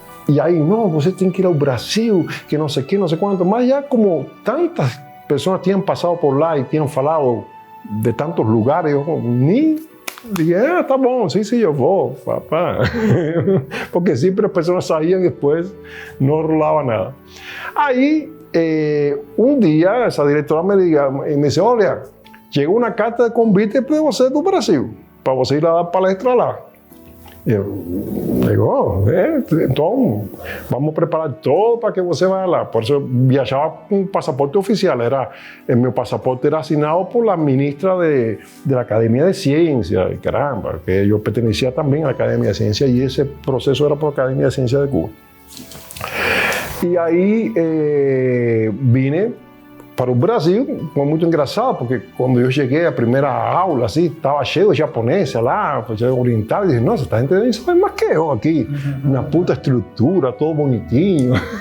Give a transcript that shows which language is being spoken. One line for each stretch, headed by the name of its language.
Spanish: Y ahí, no,
Portuguese: você tem que ir
Spanish: al Brasil, que no sé qué, no sé cuánto. Más ya como tantas personas tienen pasado por lá y tienen falado de tantos lugares, yo ni dije,
Portuguese: está bom,
Spanish: sí, yo voy, papá. Porque siempre las personas sabían que después no rolaba nada. Ahí, un día, esa directora me dice, olha, llegó una carta de convite de você do Brasil,
Portuguese: para você ir a dar palestra lá. Eu digo, então vamos preparar todo para que você vá lá. Por isso eu viajava com passaporte oficial. Meu passaporte era assinado
Spanish: por la ministra de la Academia de Ciencia. Y caramba, que yo pertenecía también a la Academia de Ciencia y ese proceso era por la Academia de Ciencia de Cuba. Y ahí vine
Portuguese: para o Brasil, foi muito engraçado, porque quando eu cheguei à primeira aula, assim, estava cheio de japoneses lá, oriental, e disse, nossa, esta gente nem sabe mais que eu aqui, uma puta estrutura, todo bonitinho.